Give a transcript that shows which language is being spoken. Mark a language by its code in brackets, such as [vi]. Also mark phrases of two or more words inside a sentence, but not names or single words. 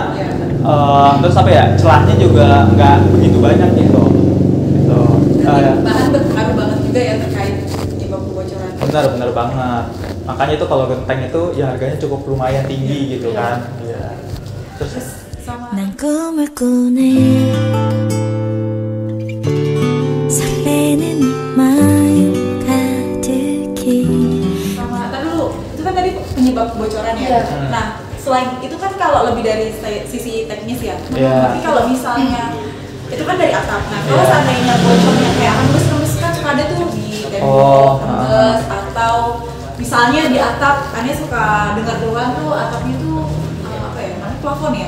[id] Terus celahnya juga nggak begitu banyak gitu. Bahan berpengaruh banget juga ya terkait penyebab kebocoran. Benar banget. Makanya itu kalau genteng itu ya harganya cukup lumayan tinggi gitu kan. Iya. Terus sama [ko] 난 꿈을 꾸네 설레는 마음 가득히 [id] tadi dulu, itu kan tadi penyebab kebocoran ya. Nah, selain itu kan kalau lebih dari sisi teknis ya. Tapi kalau misalnya itu kan dari atap. Nah, kalau seandainya bocornya kayak rembes-rembes kan suka ada tuh di rembes atau misalnya di atap, aneh suka dengar doang tuh atapnya tuh plafon ya?